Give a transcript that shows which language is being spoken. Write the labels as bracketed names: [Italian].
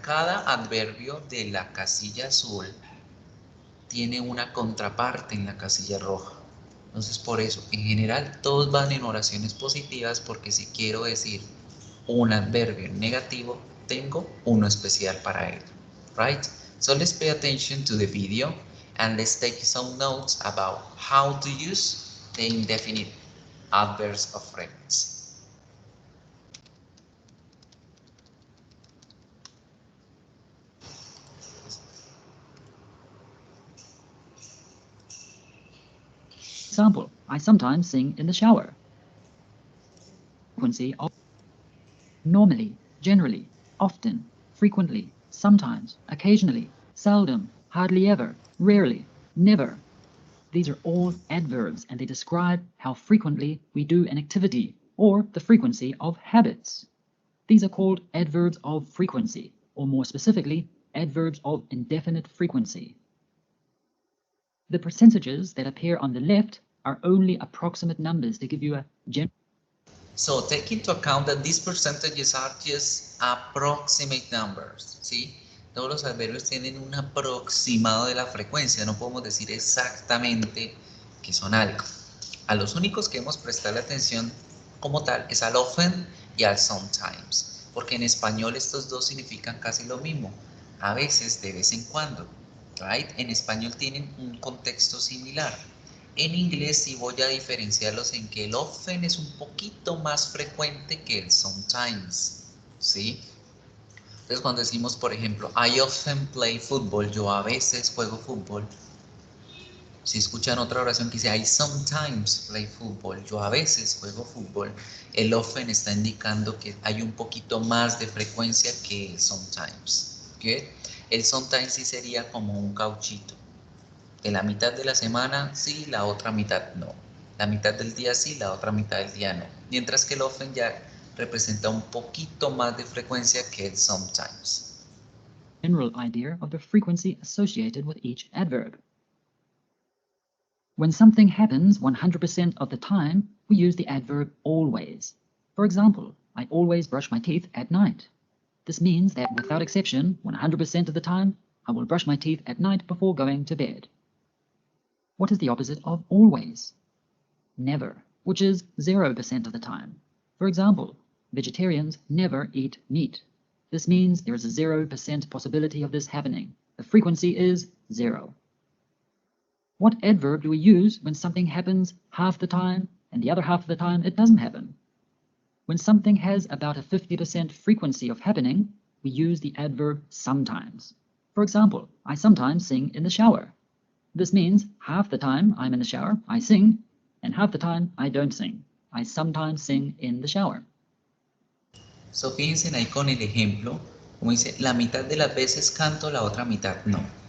[Spanish] Cada adverbio de la casilla azul tiene una contraparte en la casilla roja. Entonces, por eso, en general, todos van en oraciones positivas porque si quiero decir un adverbio negativo, tengo uno especial para él, right? [English] So let's pay attention to the video and let's take some notes about how to use the indefinite adverbs of frequency. Example, I sometimes sing in the shower. Frequency of normally, generally, often, frequently, sometimes, occasionally, seldom, hardly ever, rarely, never. These are all adverbs and they describe how frequently we do an activity or the frequency of habits. These are called adverbs of frequency, or more specifically, adverbs of indefinite frequency. The percentages that appear on the left are only approximate numbers to give you a general. So take into account that these percentages are just approximate numbers, ¿sí? [Spanish] Todos los adverbios tienen un aproximado de la frecuencia, no podemos decir exactamente que son algo. A los únicos que hemos prestado atención como tal es al often y al sometimes, porque en español estos dos significan casi lo mismo, a veces, de vez en cuando, right? En español tienen un contexto similar. En inglés sí voy a diferenciarlos en que el often es un poquito más frecuente que el sometimes, ¿sí? Entonces cuando decimos, por ejemplo, [English] I often play football, [Spanish] yo a veces juego fútbol. Si escuchan otra oración que dice [English] I sometimes play football, [Spanish] yo a veces juego fútbol, el often está indicando que hay un poquito más de frecuencia que el sometimes, ¿ok? El sometimes sí sería como un cauchito. De la mitad de la semana sí, la otra mitad no. La mitad del día sí, la otra mitad del día no. Mientras que el often ya representa un poquito más de frecuencia que el sometimes. [English] General idea of the frequency associated with each adverb. When something happens 100% of the time, we use the adverb always. For example, I always brush my teeth at night. This means that without exception, 100% of the time, I will brush my teeth at night before going to bed. What is the opposite of always? Never, which is 0% of the time. For example, vegetarians never eat meat. This means there is a 0% possibility of this happening. The frequency is 0. What adverb do we use when something happens half the time and the other half of the time it doesn't happen? When something has about a 50% frequency of happening, we use the adverb sometimes. For example, I sometimes sing in the shower. This means half the time I'm in the shower, I sing, and half the time I don't sing. I sometimes sing in the shower. [Spanish] So fíjense ahí con el ejemplo, como dice, la mitad de las veces canto, la otra mitad no.